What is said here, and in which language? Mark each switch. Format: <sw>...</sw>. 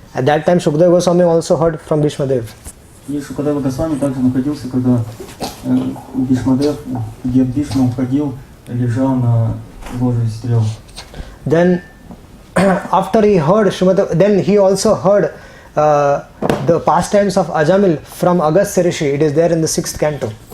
<en>At that time, Shukadeva Goswami also heard from Bhishma Dev.</en> <ru>И Шукадева Госвами также находился, когда Бхишмадев, дед Бхишма, уходил, лежал на ложе стрел.</ru> <en>Then, after he heard then he also heard the pastimes of Ajamil from Agastya Rishi. It is there in the 6th canto.</en>